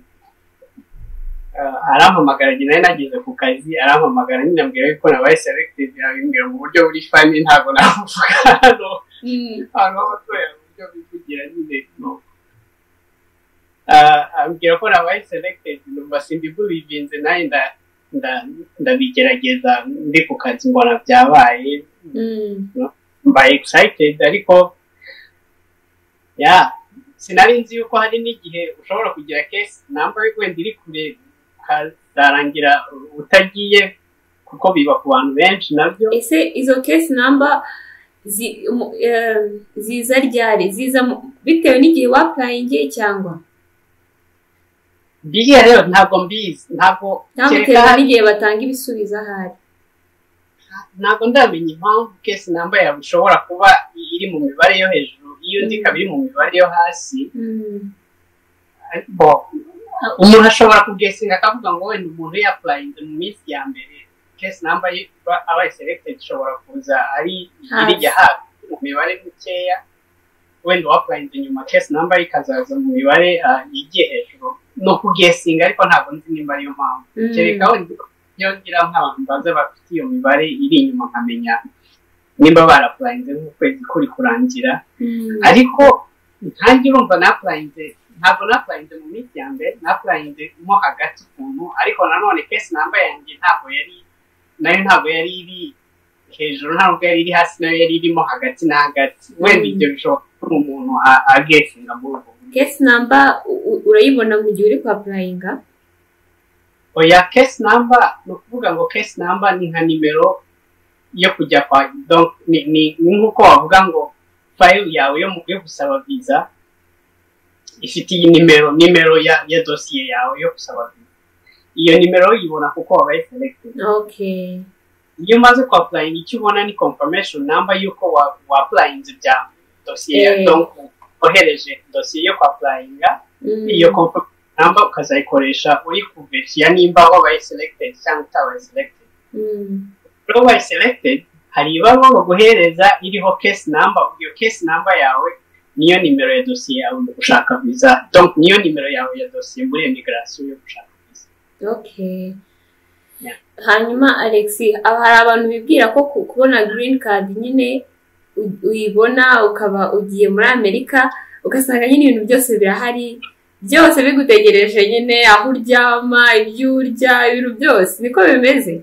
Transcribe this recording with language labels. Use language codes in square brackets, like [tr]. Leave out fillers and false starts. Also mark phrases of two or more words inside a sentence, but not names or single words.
[rw] arampamagara njye nari nageze ku kazi arampamagara nyine ambwira yuko nabaye selected abimbwira mu buryo buri funny ntabwo navuga hano abatoya mu buryo bivugira nyine no ambwira ko nabaye selected numva simbibulivinze nayo ndabigerageza ndi ku kazi mbona byabaye mbaye excited ariko sinari nzi yuko hari n'igihe ushobora kugira [en] case number [rw] wenda iri kure ukazarangira utagiye kuko biba ku bantu benshi nabyo. Ese izo [en] case number [rw] ziza ryari ziza bitewe n'igihe waplayingiye cyangwa biriya rero ntabwo mbizi ntabwo bitewe n'igihe batanga ibisubizo ahari ntabwo ndamenya impamvu [en] case number [rw] yawe ishobora kuba iri mu mibare yo hejuru iyo ndi ikaba iri mu mibare yo hasi umuntu ashobora kugesinga akavuga ngo wenda umuntu yaplayinze mu minsi ya mbere [en] case number [rw] abaye selected ishobora kuza ari irijya hafi mu mibare mikeya wenda waplayinze nyuma [en] case number [rw] ikazaza mu mibare igiye hejuru no kugesinga ariko ntabwo nzi nimba ariyo mpamvu kereka wenda iyo ngira nk'abantu baza bafite iyo mibare iri inyuma nkamenya nimba baraplayinze nk'ukwezi kuri kurangira ariko ntange urumva naplayinze ntabwo naplayinze mu minsi ya mbere naplayinze mo hagati ukuntu ariko nanone [en] case number [rw] yanjye ntabwo yari iri hejuru ntabwo yari iri hasi nayo yari irimo hagati na hagati wenda ibyo bishobora gutuma umuntu agesinga muri ubwo [en] case number [rw] urayibona mu gihe uri kwaplayinga oya [en] case number [rw] ni ukuvuga ngo [en] case number [rw] ni nka nimero yo kujya kwa donc ni nk'uko wavuga ngo file yawe yo gusaba visa ifite iyi nimero ya dosiye yawe yo gusaba visa iyo nimero uyibona kuko wabaye selected. Okay. Iyo umaze ku applying icyo ubona ni [en] confirmation number [rw] yuko wa applying bya dosiye donc ohereje dosiye yo ku applying iyo [en] confirmation number [rw] ukazayikoresha uri kuverifya nimba wabaye selected cyangwa utabaye selected. Wabaye selected hari ibaruwa baguhereza iriho [en] case number [rw] iyo [en] case number [rw] yawe niyo nimero ya dosiye yawe ushaka visa donc niyo nimero yawe ya dosiye muri immigration yo gushaka visa. Okay. Hanyuma Alexi hari abantu bibwira ko kubona [en] green card [rw] nyine uyibona ukaba ugiye muri Amerika ugasanga nyine ibintu byose birahari byose bigutegereje nyine aho uryama ibyo urya ibintu byose niko bimeze.